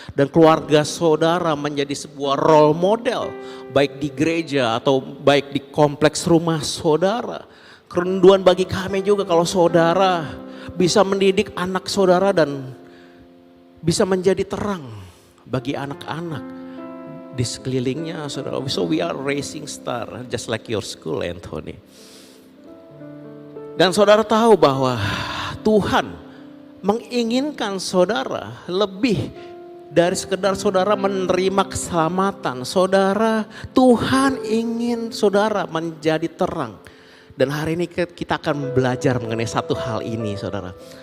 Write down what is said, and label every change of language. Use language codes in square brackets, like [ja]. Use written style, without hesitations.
[id] Dan keluarga saudara menjadi sebuah role model baik di gereja atau baik di kompleks rumah saudara. Kerinduan bagi kami juga kalau saudara bisa mendidik anak saudara dan bisa menjadi terang bagi anak-anak di sekelilingnya saudara. [en] So we are raising star just like your school, Anthony. [id] Dan saudara tahu bahwa Tuhan menginginkan saudara lebih dari sekedar saudara menerima keselamatan. Saudara, Tuhan ingin saudara menjadi terang. Dan hari ini kita akan belajar mengenai satu hal ini saudara.